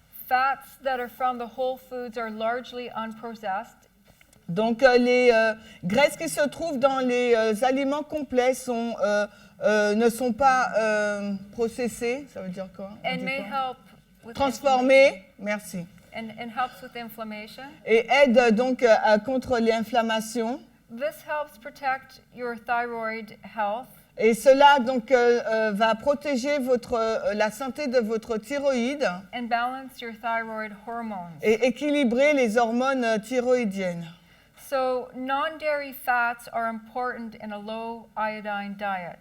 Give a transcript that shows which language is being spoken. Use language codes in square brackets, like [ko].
[en] Fats that are from the whole foods are largely unprocessed. [fr] Donc les graisses qui se trouvent dans les aliments complets ne sont pas processées. Ça veut dire quoi? [en] And may help with [fr] transformées. Merci. [en] and helps with inflammation. [fr] Et aide donc contre l'inflammation. [en] This helps protect your thyroid health. [fr] Et cela donc va protéger la santé de votre thyroïde [en] And balance your thyroid hormones. [fr] et équilibrer les hormones thyroïdiennes. [en] So non-dairy fats are important in a low iodine diet.